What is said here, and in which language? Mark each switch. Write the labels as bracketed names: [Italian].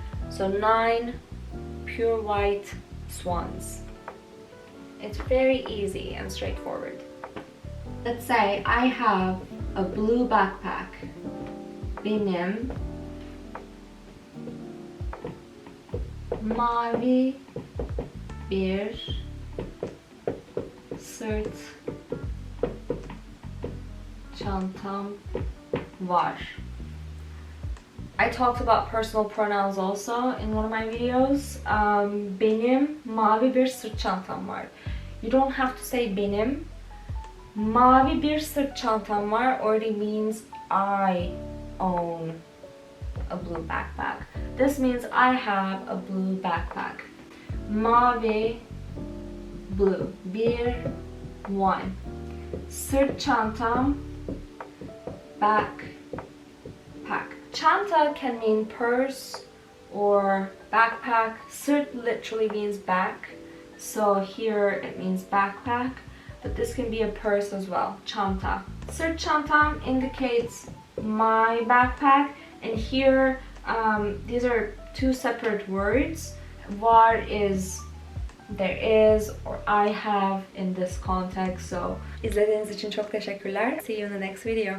[English] So 9 pure white swans. It's very easy and straightforward. Let's say I have a blue backpack. [Turkish] Benim Mavi bir sırt çantam var. [English] I talked about personal pronouns also in one of my videos. [Turkish] Benim mavi bir sırt çantam var. [English] You don't have to say benim. [Turkish] Mavi bir sırt çantam var [English] already means I own a blue backpack. This means I have a blue backpack. Mavi, blue. Bir, one. Sırt çantam, backpack. Çanta can mean purse or backpack. Sırt literally means back. So here it means backpack. But this can be a purse as well. Çanta. Sırt çantam indicates my backpack. And here, these are two separate words. Var is there is or I have in this context. So [Turkish] izlediğiniz için çok teşekkürler. [English] See you in the next video.